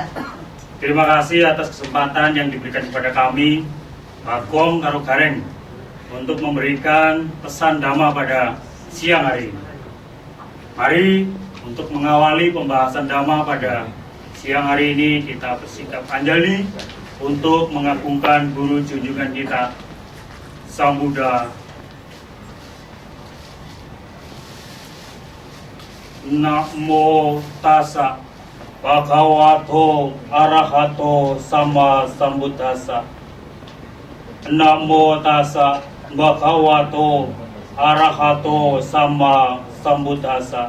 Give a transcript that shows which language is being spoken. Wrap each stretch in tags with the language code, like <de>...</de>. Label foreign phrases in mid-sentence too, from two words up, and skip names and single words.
<id>Terima kasih atas kesempatan yang diberikan kepada kami, Bagong karo Gareng, untuk memberikan pesan Dhamma pada siang hari ini. Mari untuk mengawali pembahasan Dhamma pada siang hari ini kita bersikap anjali untuk mengagungkan guru junjungan kita, Sang Buddha.</id> <pi>Namo tassa bhagavato arahato sama sambuddhassa. Namo tassa bhagavato arahato sama sambuddhassa.</pi>